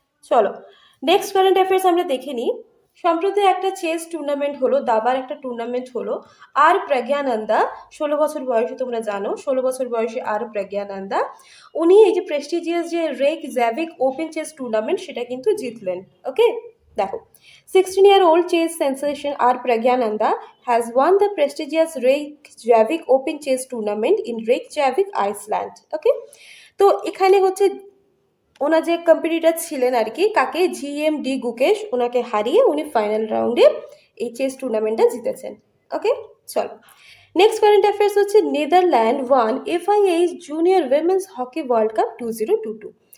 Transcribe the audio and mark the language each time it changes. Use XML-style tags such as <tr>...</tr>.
<bn>চলো next current affairs আমরা দেখে নিই। সম্প্রতি একটা চেস টুর্নামেন্ট হলো, দাবার একটা টুর্নামেন্ট হলো। আর প্রজ্ঞানন্দা 16 বছর বয়সে, তোমরা জানো 16 বছর বয়সে আর প্রজ্ঞানন্দা, উনি এই যে প্রেস্টিজিয়াস যে রেইকজাভিক ওপেন চেস টুর্নামেন্ট সেটা কিন্তু জিতলেন।</bn> <en>Okay, দেখো, 16-year-old chess sensation R. Pragyananda has won the prestigious Reykjavik Open Chess Tournament in Reykjavik, Iceland.</en> <bn>ওকে, তো এখানে হচ্ছে ওনার যে কম্পিটিটর ছিলেন আর কি, কাকে, GMD গুকেশ, ওনাকে হারিয়ে উনি ফাইনাল রাউন্ডে এই চেস টুর্নামেন্টটা জিতেছেন। ওকে, চলো নেক্সট কারেন্ট অ্যাফেয়ার্স হচ্ছে</bn> <en>Netherland won FIH junior women's hockey world cup 2022।</en>